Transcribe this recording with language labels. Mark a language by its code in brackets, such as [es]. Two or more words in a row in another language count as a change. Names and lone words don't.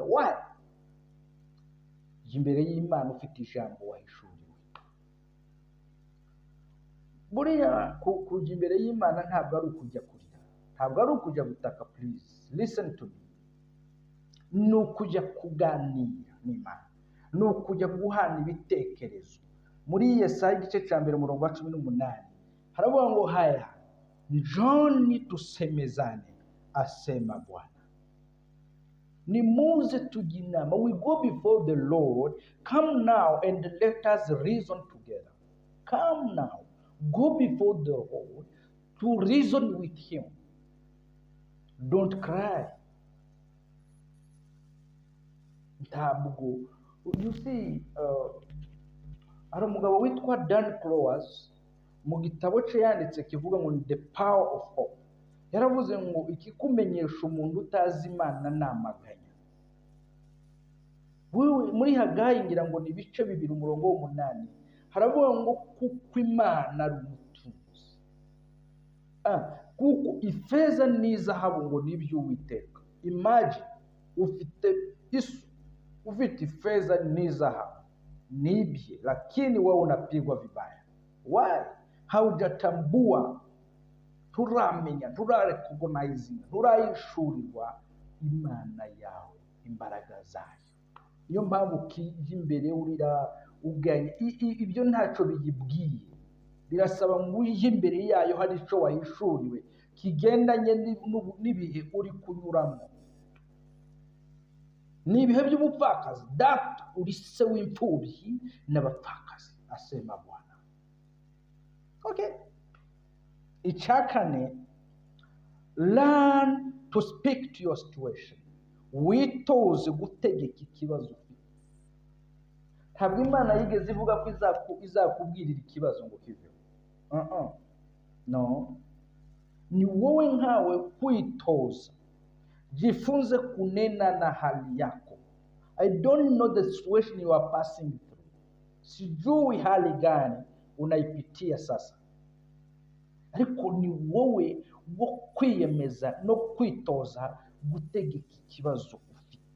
[en] Why? [rw] Imbere y'Imana ufite ijambo wahishuriwe. Buriya kujya imbere y'Imana ntabwo ari ukujya kurira, ntabwo ari ukujya gutaka. [en] Please listen to me. [rw] Ni ukujya kuganira n'Imana, ni ukujya guhana ibitekerezo. Muri Yesaya igice cya mbere umurongo wa 18 haravuga ngo [sw] haya njoni tusemezane, asema Bwana. [rw] Nimuze tujye inama, [en] we go before the Lord. Come now and let us reason together. Come now, go before the Lord to reason with him. Don't cry. Ntabwo, you see, [rw] hari umugabo witwa Dan Clowes mu gitabo cye yanditse kivuga ngo The Power of Hope. Yaravuze ngo ikikumenyesha umuntu utazi Imana namaganya. Muri Hagayi ngira ngo ni ibice 2 umurongo w'8 haravuga ngo kuko Imana ari umutunzi. Kuko ifeza n'izahabu ngo nibyo Uwiteka. Imagine ufite ifeza n'izahabu, ni bye, [sw] lakini wewe unapigwa vibaya. [en] Why? [rw] Haujatambua, turamenya, turarecognizinga, turayishurirwa Imana yawe, imbaraga zayo. Niyo mpamvu kije imbere urira uganye ibyo ntacyo biyibwiye. Birasaba ngo uje imbere yayo hari icyo wahishuriwe kigendanye n'ibihe uri kunyuramo. Ni ibihe by'ubupfakazi. Data uri se w'imfubyi n'abapfakazi, [sw] asema Bwana. [en] Okay. [rw] Icyakane, [en] learn to speak to your situation. [rw] Witoze gutegeka ikibazo ufite. Ntabwo Imana yigeze ivuga ko izakubwirira ikibazo ngo kiveho. No. Ni wowe nkawe kwitoza. [sw] Jifunze kunena na hali yako. [en] I don't know the situation you are passing through. [sw] Sijui hali gani unaipitia sasa. [rw] Ariko ni wowe wo kwiyemeza no kwitoza gutegeka ikibazo ufite.